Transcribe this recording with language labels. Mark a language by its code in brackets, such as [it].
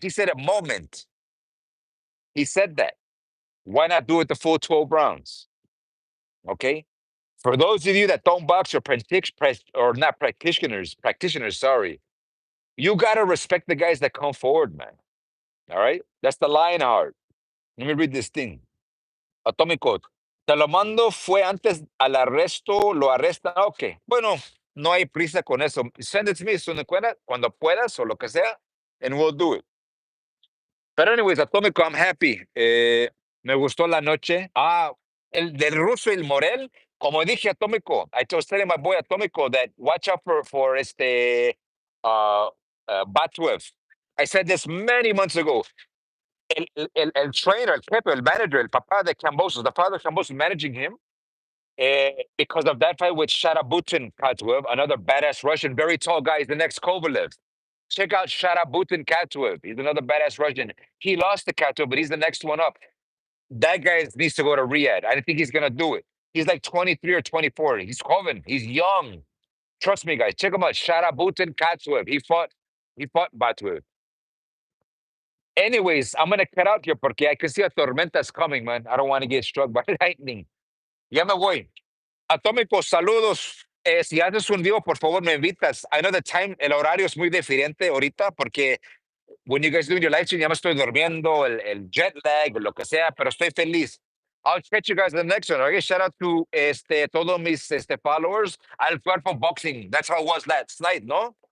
[en] He said a moment. He said that. Why not do it the full 12 rounds? Okay? For those of you that don't box or not practitioners, sorry, you gotta respect the guys that come forward, man. All right? That's the lion heart. Let me read this thing. [es] Atómico, te lo mando, fue antes al arresto, lo arrestan. Ok, bueno, no hay prisa con eso. [en] Send it to me [es] cuando puedas o lo que sea, [en] and we'll do it. Pero anyways, Atómico, I'm happy. [es] Me gustó la noche. El del ruso y el Morrell, como dije, Atómico, [en] I was telling my boy Atómico that watch out for Batwev. I said this many months ago. [es] El trainer, el jefe, el manager, el papá de Kambosos, [en] the father of Kambosos managing him, because of that fight with Sharabutin Katwev, another badass Russian, very tall guy, he's the next Kovalev. Check out Sharabutin Katwev. He's another badass Russian. He lost to Katwev, but he's the next one up. That guy needs to go to Riyadh. I don't think he's gonna do it. He's like 23 or 24. He's Kovan. He's young. Trust me, guys. Check him out. Sharabutin Katwev. He fought Batwev. Anyways, I'm gonna cut out here porque I can see a tormenta's coming, man. I don't want to get struck by lightning. [es] Ya me voy. Atómico, saludos. Si haces un vivo, por favor, me invitas. [en] I know the time, [es] el horario es muy diferente ahorita porque [en] when you guys doing your live stream, [es] ya me estoy durmiendo, el jet lag, lo que sea, pero estoy feliz. [en] I'll catch you guys in the next one. Okay, shout out to [es] todos mis [en] followers. Al Cuerpo Boxing. That's how it was last night, ¿no?